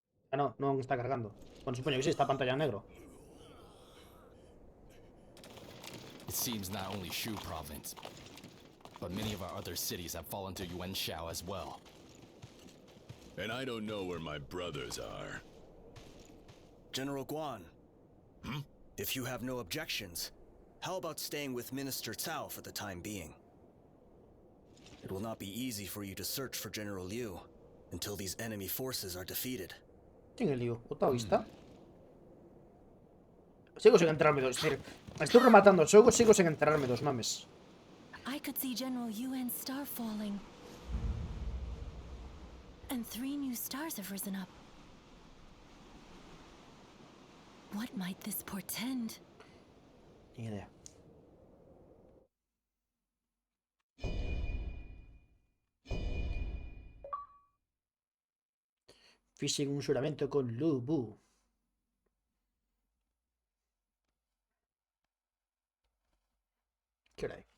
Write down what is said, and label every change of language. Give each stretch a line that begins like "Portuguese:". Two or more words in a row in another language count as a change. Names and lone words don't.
Galician: Ah, no, non está cargando. Bueno, supoño que sí, está a pantalla en negro.
English: It seems not only Shu province, but many of our other cities have fallen to Yuan Shao as well. And I don't know where my brothers are. General Guan. If you have no objections, how about staying with Minister Cao for the time being? It will not be easy for you to search for General Liu until these enemy forces are defeated.
Spanish: ¿Quién es Liu? ¿O taoísta? Sigo sin enterarme dos. Estoy rematando el juego, sigo sin enterarme dos nomes.
English: I could see General Yuan's star falling. And 3 new stars have risen up. What might this portend?
Spanish: Ni idea.
Galician: Fixe un xuramento con Lu Bu. ¿Qué hora hai?